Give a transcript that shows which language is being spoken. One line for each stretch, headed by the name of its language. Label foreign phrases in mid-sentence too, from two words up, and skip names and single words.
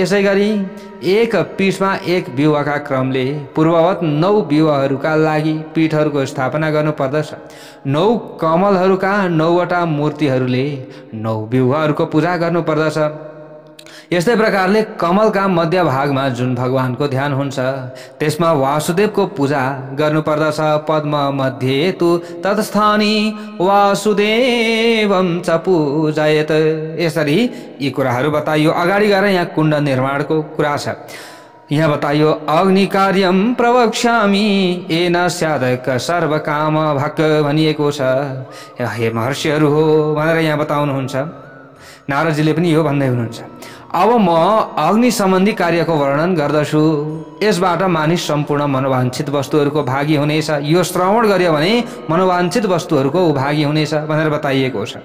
Nepali: यसै गरी एक पीठमा एक व्यूहका क्रमले पूर्ववत 9 व्यूहहरूका लागि पीठहरूको स्थापना गर्नुपर्दछ। 9 कमलहरूका 9वटा मूर्तिहरूले 9 व्यूहहरूको पूजा गर्नुपर्दछ। यस्तै प्रकारले कमलका मध्य भागमा जुन भगवानको ध्यान हुन्छ त्यसमा वासुदेवको पूजा गर्नुपर्दछ।
Sanskrit: पद्म मध्ये तु तत्स्थानी वासुदेवं च पूजयत।
Nepali: यसरी यी कुराहरू बताइयो। अगाडि गएर यहाँ कुण्ड निर्माणको कुरा छ। यहाँ बताइयो
Sanskrit: अग्नि कार्यम प्रवक्ष्यामि येन स्यादक सर्वकाम भक
Nepali: भनिएको छ। हे महर्षिहरू हो भनेर यहाँ बताउनुहुन्छ। नारदजीले पनि यो भन्दै हुनुहुन्छ। अब म अग्नि सम्बन्धी कार्यको वर्णन गर्दछु। यसबाट मानिस सम्पूर्ण मनोवाञ्छित वस्तुहरूको भागी हुनेछ। यो श्रवण गर्यो भने मनोवाञ्छित वस्तुहरूको भागी हुनेछ भनेर बताइएको छ।